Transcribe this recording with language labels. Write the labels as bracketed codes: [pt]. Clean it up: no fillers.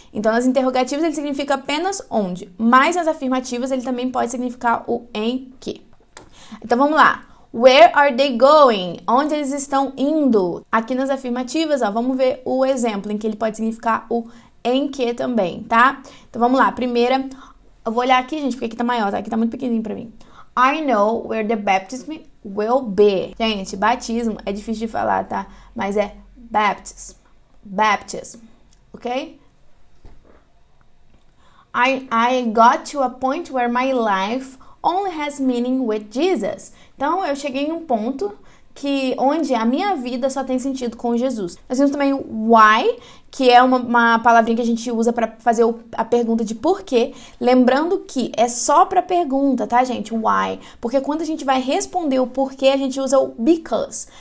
[pt] Então, nas interrogativas ele significa apenas onde. Mas nas afirmativas ele também pode significar o em que. Então, vamos lá. [en] Where are they going? [pt] Onde eles estão indo? Aqui nas afirmativas, ó, vamos ver o exemplo em que ele pode significar o em que também, tá? Então, vamos lá. Primeira, eu vou olhar aqui, gente, porque aqui tá maior, tá? Aqui tá muito pequenininho pra mim. [en] I know where the baptism will be. [pt] Gente, batismo é difícil de falar, tá? Mas é baptism, ok? [en] I got to a point where my life only has meaning with Jesus. [pt] Então, eu cheguei em um ponto onde a minha vida só tem sentido com Jesus. Nós temos também o why, que é uma palavrinha que a gente usa para fazer a pergunta de porquê. Lembrando que é só para pergunta, tá, gente? Why. Porque quando a gente vai responder o porquê, a gente usa o because.